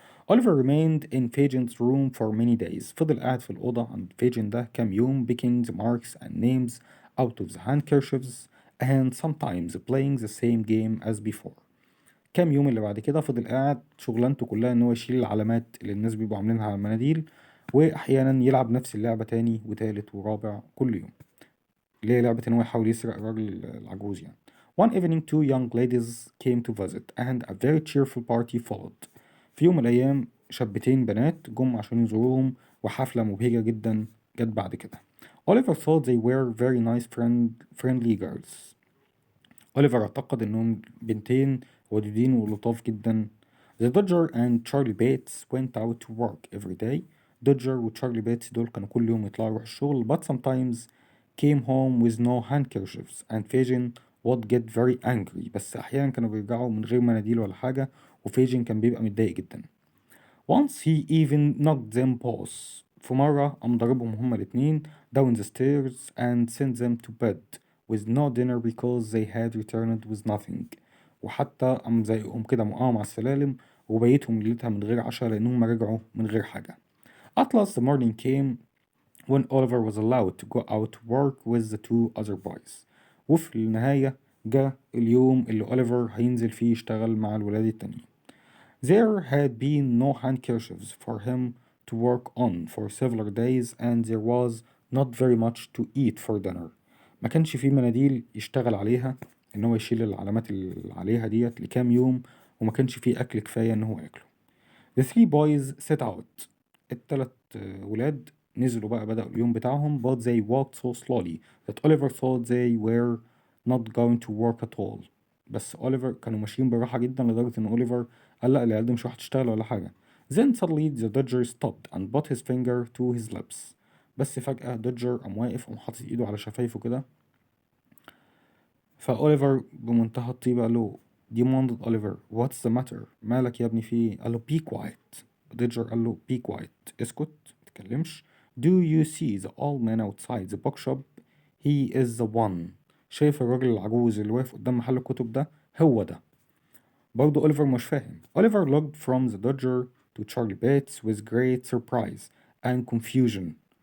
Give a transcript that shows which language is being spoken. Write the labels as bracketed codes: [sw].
[en] Oliver remained in Fagin's room for many days. [ar] فضل قاعد في الأوضة عند فيجن ده كام يوم [en] picking the marks and names out of the handkerchiefs and sometimes playing the same game as before. [ar] كام يوم اللي بعد كده فضل قاعد شغلانته كلها ان هو يشيل العلامات اللي الناس بيبقوا عاملينها على المناديل، واحيانا يلعب نفس اللعبة تاني وتالت ورابع كل يوم اللي هي لعبة ان هو يحاول يسرق الراجل العجوز يعني. [en] One evening two young ladies came to visit and a very cheerful party followed. [ar] في يوم من الأيام شابتين بنات جم عشان يزوروهم وحفلة مبهجة جدا جت بعد كده. [en] Oliver thought they were very nice friendly girls. [ar] أوليفر اعتقد إنهم بنتين ودودين ولطاف جدا. [en] The Dodger and Charlie Bates went out to work every day. [ar] دوجر وتشارلي بيتس دول كانوا كل يوم يطلعوا يروحوا الشغل [en] but sometimes came home with no handkerchiefs and Fagin would get very angry. [ar] بس أحيانا كانوا بيرجعوا من غير مناديل ولا حاجة وفيجن كان بيبقى متضايق جدا. [en] Once he even knocked them both. [ar] في مرة قام ضربهم هما الاتنين [en] down the stairs and sent them to bed with no dinner because they had returned with nothing. [ar] وحتى قام زيهم كده موقعهم على السلالم وبيتهم ليلتها من غير عشاء لأنهم رجعوا من غير حاجة. [en] At last the morning came when Oliver was allowed to go out to work with the two other boys. [ar] وفي النهاية جاء اليوم اللي أوليفر هينزل فيه يشتغل مع الولاد التانيين. [en] There had been no handkerchiefs for him to work on for several days and there was not very much to eat for dinner. [ar] ما كانش فيه مناديل يشتغل عليها إن هو يشيل العلامات اللي عليها ديت لكام يوم وما كانش فيه أكل كفاية إن هو ياكله. [en] The three boys set out. [ar] التلات ولاد نزلوا بقى بدأوا اليوم بتاعهم [en] but they walked so slowly that Oliver thought they were not going to work at all. [ar] بس أوليفر كانوا ماشيين بالراحة جدا لدرجة إن أوليفر قال لأ العيال دي مش راح تشتغل ولا حاجة. [en] Then suddenly the Dodger stopped and put his finger to his lips. [ar] بس فجأة دوجر قام واقف وقام حاطط إيده على شفايفه كده. فأوليفر بمنتهى الطيبة قال له [en] demanded Oliver what's the matter؟ [ar] مالك يا ابني فيه؟ قال له [en] be quiet. [ar] دوجر قال له [en] be quiet [ar] اسكت متتكلمش. [en] Do you see the old man outside the bookshop? He is the one. [ar] شايف الراجل العجوز اللي واقف قدام محل الكتب ده؟ هو ده. برضه أوليفر مش فاهم. [en] Oliver looked from the Dodger to Charlie Bates with great surprise and confusion.